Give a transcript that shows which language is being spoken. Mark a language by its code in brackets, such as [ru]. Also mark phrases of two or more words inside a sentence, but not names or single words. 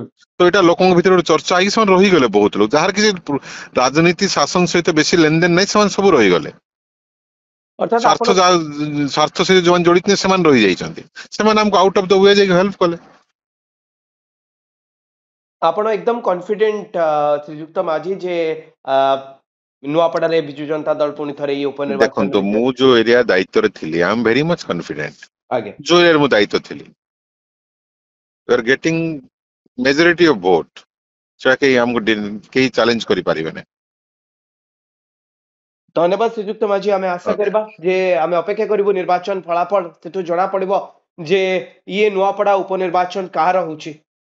[or] ତ ଏଇଟା ଲୋକଙ୍କ ଭିତରେ ଗୋଟେ ଚର୍ଚ୍ଚା ହେଇକି ସେମାନେ ରହିଗଲେ। ବହୁତ ଲୋକ ଯାହାର କିଛି ରାଜନୀତି ଶାସନ ସହିତ ବେଶୀ ଲେନଦେନ ନାହିଁ ସେମାନେ ସବୁ ରହିଗଲେ। ଅର୍ଥାତ ସ୍ୱାର୍ଥ ଆପଣ ସ୍ୱାର୍ଥ ସହିତ ଯୋଉମାନେ ଜଡିତ ସେମାନେ ରହିଯାଇଛନ୍ତି। ସେମାନେ ଆମକୁ [en] out of the way [or] ଯାଇକି ହେଲ୍ପ କଲେ। ଆପଣ ଏକଦମ କନଫିଡେଣ୍ଟ ଶ୍ରୀଯୁକ୍ତ ମାଝୀ ଯେ ନୂଆପଡାରେ ବିଜୁ ଜନତା ଦଳ ପୁଣି ଥରେ ଏଇ ଦେଖନ୍ତୁ, ଉପନିର୍ବାଚନରେ ମୁଁ ଯୋଉ ଏରିଆ ଦାୟିତ୍ୱରେ ଥିଲି [en] I am very much confident. [or] ଆଜ୍ଞା ଯୋଉ ଏରିଆରେ ମୁଁ ଦାୟିତ୍ୱ ଥିଲି [en] we are getting majority of vote, [or] ସେଟା କେହି ଆମକୁ କେହି ଚ୍ୟାଲେଞ୍ଜ କରିପାରିବେନି। ଧନ୍ୟବାଦ ଶ୍ରୀଯୁକ୍ତ ମାଝୀ, ଆମେ ଆଶା ଓକେ, କରିବା ଯେ ଆମେ ଅପେକ୍ଷା କରିବୁ ନିର୍ବାଚନ ଫଳାଫଳ, ସେଠୁ ଜଣା ପଡିବ ଯେ ଇଏ ନୂଆପଡା ଉପନିର୍ବାଚନ କାହାର ହଉଛି।